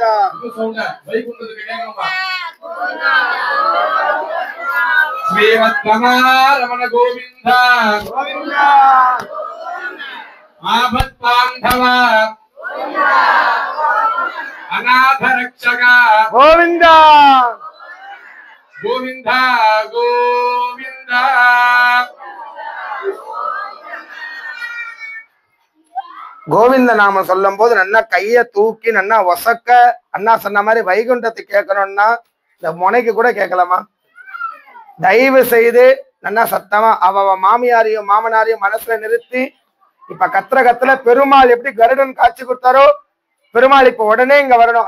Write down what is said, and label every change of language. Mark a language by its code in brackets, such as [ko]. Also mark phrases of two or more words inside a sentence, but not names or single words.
[ta] சவுண்ட் வைகுண்டத்துக்கு கேக்கும்மா [sa] श्रीमद्रमण गोविंद गोविंद आपत्पांडव अनाथरक्षक गोविंद गोविंद गोविंद [ta] கோவிந்த நாம சொல்லும் போது நல்லா கைய தூக்கி நல்லா ஒசக்க அண்ணா சொன்ன மாதிரி வைகுண்டத்தை கேட்கணும்னா இந்த முனைக்கு கூட கேட்கலாமா? தயவு செய்து நல்லா சத்தமா அவ மாமியாரையும் மாமனாரையும் மனசுல நிறுத்தி இப்ப கத்துல பெருமாள் எப்படி கருடன் காட்சி கொடுத்தாரோ பெருமாள் இப்ப உடனே இங்க வரணும்.